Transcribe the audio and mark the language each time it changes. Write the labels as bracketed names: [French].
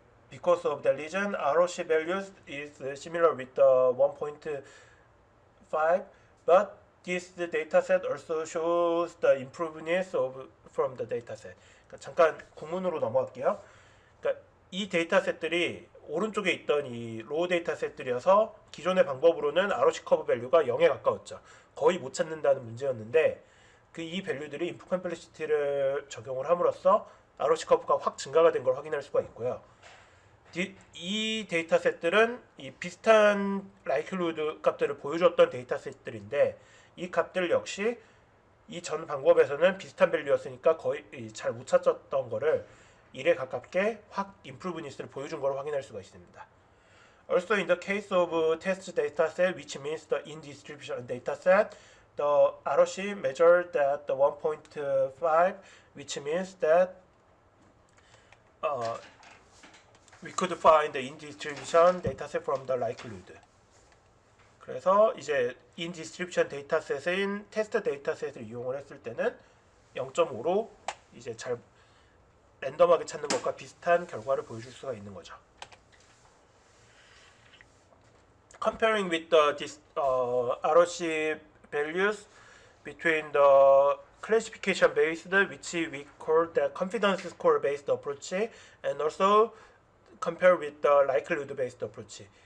[English] Because of the region, ROC values is similar with the 1.5, but this data set also shows the improvements from the data set. [Korean] 그러니까 잠깐 구문으로 넘어갈게요. 그러니까 이 데이터셋들이 오른쪽에 있던 이 로우 데이터셋들이어서 기존의 방법으로는 ROC 커브 밸류가 0에 가까웠죠. 거의 못 찾는다는 문제였는데 이 밸류들이 인풋 컴플렉시티를 적용을 함으로써 ROC 커브가 확 증가가 된 걸 확인할 수가 있고요. 이 데이터셋들은 이 비슷한 라이클리후드 값들을 보여줬던 데이터셋들인데 이 값들 역시 이 전 방법에서는 비슷한 밸류였으니까 거의 잘 못 찾았던 거를 1에 가깝게 확 임프루브니스를 보여준 걸 확인할 수가 있습니다. [English] Also in the case of test dataset, which means the in-distribution dataset, the ROC measured at the 1.5, which means that we could find the in-distribution dataset from the likelihood. [Korean] 그래서 이제 in-distribution dataset인 테스트 데이터셋을 이용을 했을 때는 0.5로 이제 잘 랜덤하게 찾는 것과 비슷한 결과를 보여줄 수가 있는 거죠. [English] Comparing with this ROC values between the classification based, which we call the confidence score based approach, and also compare with the likelihood based approach.